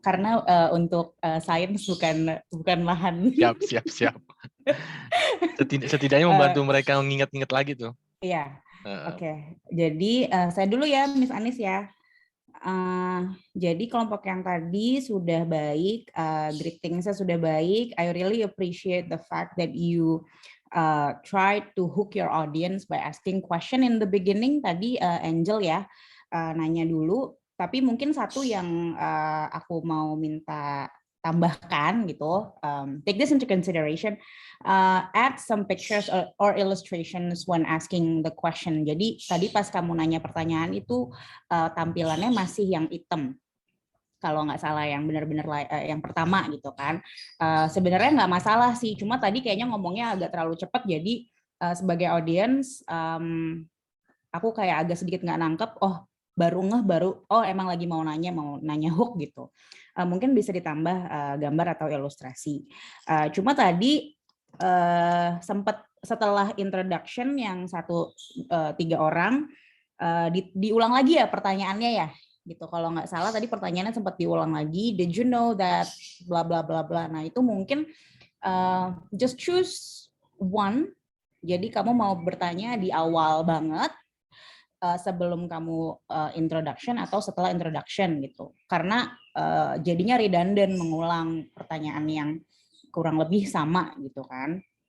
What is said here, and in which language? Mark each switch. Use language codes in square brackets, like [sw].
[id] Karena untuk sains bukan lahan. Siap. Setidaknya membantu mereka mengingat-ingat lagi tuh. Iya. Oke. Jadi saya dulu ya, Miss Anis ya. Jadi kelompok yang tadi sudah baik, greetingsnya sudah baik. [en] I really appreciate the fact that you try to hook your audience by asking question in the beginning. [id] Tadi Angel ya nanya dulu. Tapi mungkin satu yang aku mau minta tambahkan gitu, [en] take this into consideration, add some pictures or illustrations when asking the question. [id] Jadi tadi pas kamu nanya pertanyaan itu tampilannya masih yang hitam, kalau nggak salah yang benar-benar yang pertama gitu kan. Sebenarnya nggak masalah sih, cuma tadi kayaknya ngomongnya agak terlalu cepat, jadi sebagai audience aku kayak agak sedikit nggak nangkep, baru emang lagi mau nanya hook gitu. Mungkin bisa ditambah gambar atau ilustrasi. Cuma tadi sempat setelah introduction yang 3 orang diulang lagi ya pertanyaannya ya gitu. Kalau nggak salah tadi pertanyaannya sempat diulang lagi. [en] Did you know that bla bla bla bla. [id] Nah itu mungkin [en] just choose one. [id] Jadi kamu mau bertanya di awal banget, sebelum kamu introduction atau setelah introduction gitu, karena jadinya redundant mengulang pertanyaan yang kurang lebih sama gitu kan.